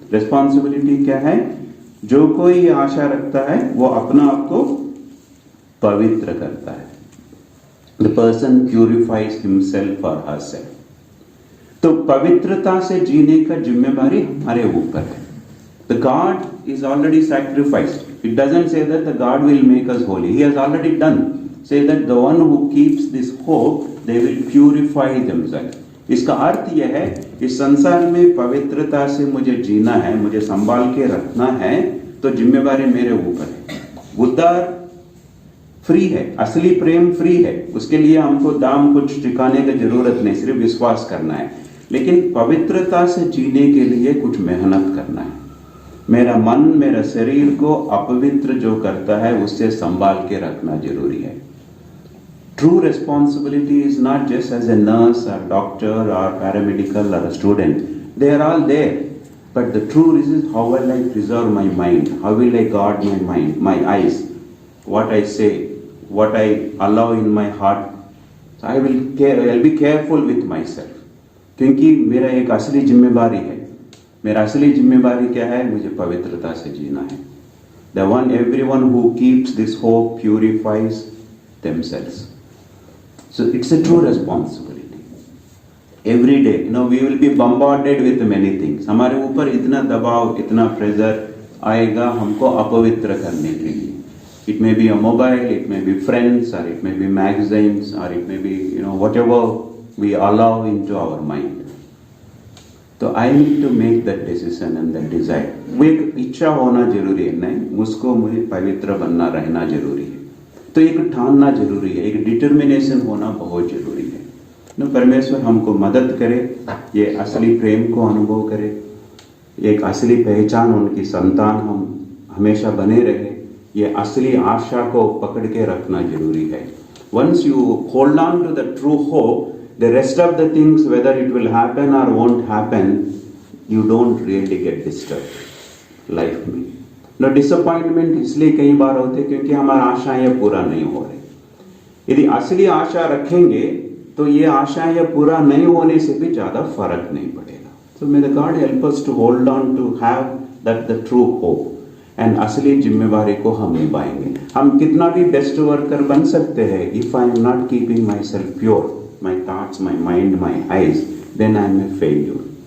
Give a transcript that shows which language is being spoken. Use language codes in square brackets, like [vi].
[hi] Responsibility क्या है? जो कोई ये आशा रखता है वो अपना आप को पवित्र करता है। [en] The person purifies himself और herself. [hi] तो पवित्रता से जीने का जिम्मेदारी हमारे ऊपर है। [en] The God is already sacrificed. It doesn't say that the God will make us holy. He has already done. Say that the one who keeps this hope, they will purify themselves. [hi] इसका अर्थ यह है इस संसार में पवित्रता से मुझे जीना है, मुझे संभाल के रखना है, तो जिम्मेदारी मेरे ऊपर है। उद्धार फ्री है, असली प्रेम फ्री है, उसके लिए हमको दाम कुछ चुकाने की जरूरत नहीं, सिर्फ विश्वास करना है। लेकिन पवित्रता से जीने के लिए कुछ मेहनत करना है। मेरा मन, मेरा शरीर को अपवित्र जो करता है उससे संभाल के रखना जरूरी है। [en] True responsibility is not just as a nurse और doctor और paramedical और student, they are all there, but the true is how will I preserve my mind, how will I guard my mind, my eyes, what I say, what I allow in my heart. So I'll be careful with myself. [hi] क्योंकि मेरा एक असली जिम्मेदारी है। मेरा असली जिम्मेदारी क्या है? मुझे पवित्रता से जीना है। [en] Everyone who keeps this hope purifies themselves. So it's a true responsibility. Every day, we will be bombarded with many things. [hi] हमारे ऊपर इतना दबाव, इतना प्रेशर आएगा हमको अपवित्र करने के लिए। [en] It may be a mobile, it may be friends, or it may be magazines, or it may be whatever we allow into our mind. तो I need to make that decision and that desire. [hi] वो एक इच्छा होना जरूरी है, नहीं मुझे पवित्र बनना रहना जरूरी है। तो एक ठानना जरूरी है, एक डिटर्मिनेशन होना बहुत जरूरी है। परमेश्वर हमको मदद करे, ये असली प्रेम को अनुभव करे, एक असली पहचान उनकी संतान हम हमेशा बने रहे, ये असली आशा को पकड़ के रखना जरूरी है। [en] Once you hold on to the true hope, the rest of the things, whether it will happen or won't happen, you don't really get disturbed life में। No disappointment [hi] इसलिए कई बार होते क्योंकि हमारा आशाएं पूरा नहीं हो रही। यदि असली आशा रखेंगे तो ये आशाएं पूरा नहीं होने से भी ज्यादा फर्क नहीं पड़ेगा। [en] So may the God help us to hold on to have that the true hope, and [hi] असली जिम्मेवारी को हम निभाएंगे। हम कितना भी बेस्ट वर्कर बन सकते हैं, [en] if I am not keeping myself pure, my thoughts, my mind, my eyes, then I am a failure.